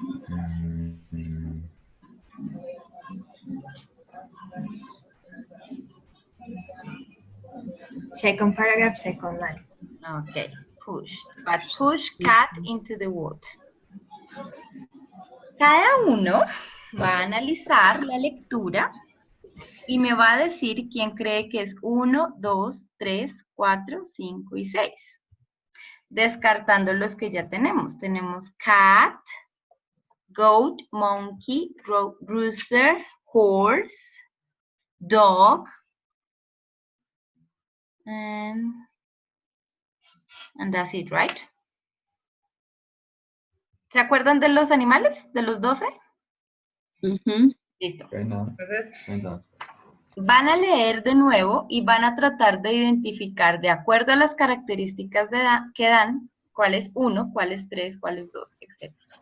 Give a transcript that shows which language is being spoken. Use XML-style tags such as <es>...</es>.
<en>Mm, Second paragraph, second line. Okay, push. But push cat into the water.</en> <es>Cada uno va a analizar la lectura y me va a decir quién cree que es 1, 2, 3, 4, 5 y 6. Descartando los que ya tenemos.</es> <en>Tenemos cat, goat, monkey, rooster, horse, dog, and that's it, right?</en> <es>¿Se acuerdan de los animales? ¿De los 12? Listo. Entonces, van a leer de nuevo y van a tratar de identificar, de acuerdo a las características que dan, cuál es 1, cuál es 3, cuál es 2, etc.</es>